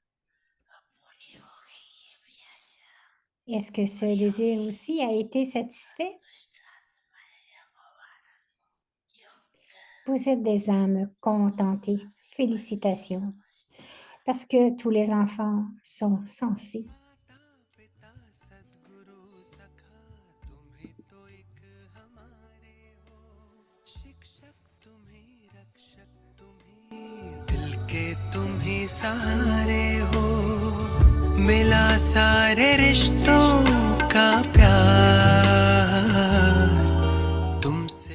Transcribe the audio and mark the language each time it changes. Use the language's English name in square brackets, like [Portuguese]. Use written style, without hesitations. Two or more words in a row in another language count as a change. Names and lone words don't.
[French] Est-ce que ce désir aussi a été satisfait? Vous êtes des âmes contentées. Félicitations, parce que tous les enfants sont sensés. [Hindi] दिल के तुम ही सहारे हो, मिला सारे रिश्तों का प्यार तुमसे।